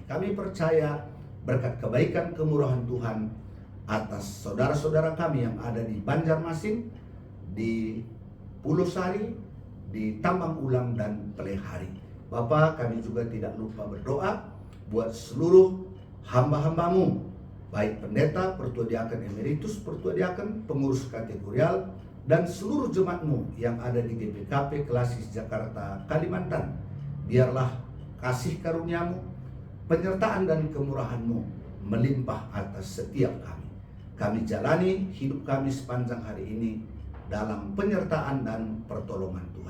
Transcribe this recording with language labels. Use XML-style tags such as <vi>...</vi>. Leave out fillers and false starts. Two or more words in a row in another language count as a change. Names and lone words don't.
<id>Kami percaya berkat kebaikan kemurahan Tuhan atas saudara-saudara kami yang ada di Banjarmasin, di Pulau Sari, di Tambang Ulang dan Pelehari. Bapak, kami juga tidak lupa berdoa buat seluruh hamba-hamba-Mu, baik pendeta, pertua diaken emeritus, pertua diaken, pengurus kategorial, dan seluruh jemaat-Mu yang ada di GBKP Klasis Jakarta, Kalimantan. Biarlah kasih karunia-Mu, penyertaan dan kemurahan-Mu melimpah atas setiap kami. Kami jalani hidup kami sepanjang hari ini dalam penyertaan dan pertolongan Tuhan.</id>